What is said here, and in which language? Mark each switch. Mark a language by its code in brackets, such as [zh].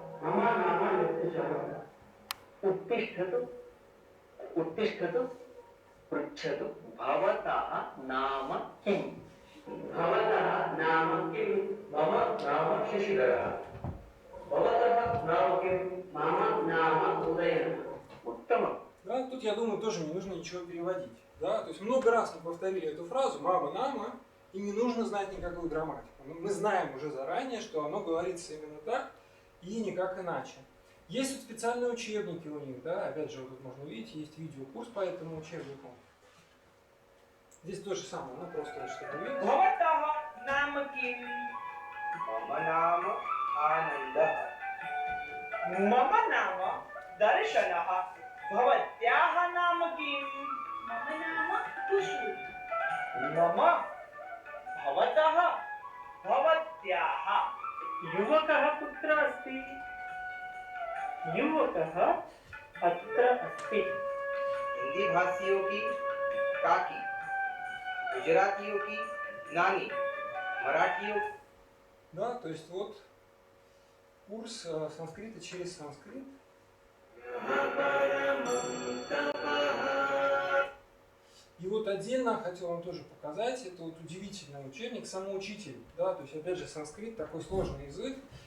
[sa] मम नाम नित्यशः उत्तिष्ठतु उत्तिष्ठतु पृच्छतु भवतः नाम किं भवतः नाम किं मम नाम शशिधरः भवतः नाम किं मम नाम उदयनः उत्तमम् [ru] Да, тут, я думаю, тоже не нужно ничего переводить. Да? То есть много раз мы повторили эту фразу «мама, нама», и не нужно знать никакую грамматику. Мы знаем уже заранее, что оно говорится именно так и никак иначе. Есть вот специальные учебники у них, да, опять же, вот тут можно увидеть, есть видеокурс по этому учебнику. Здесь то же самое, ну просто чтобы увидеть. [sa] भवतः नाम किं मम नाम आनन्दः मम नाम दर्शनः भवत्याः नाम किं मम नाम खुशबू मम भवतः भवत्याः युवकः कुत्र अस्ति युवकः अत्र अस्ति [hi] हिंदी भाषियों की काकी, गुजरातियों की नानी, मराठियों [ru] Да, то есть вот курс санскрита через санскрит. И вот отдельно хотел вам тоже показать, это вот удивительный учебник «Самоучитель». Да, то есть опять же санскрит такой сложный язык,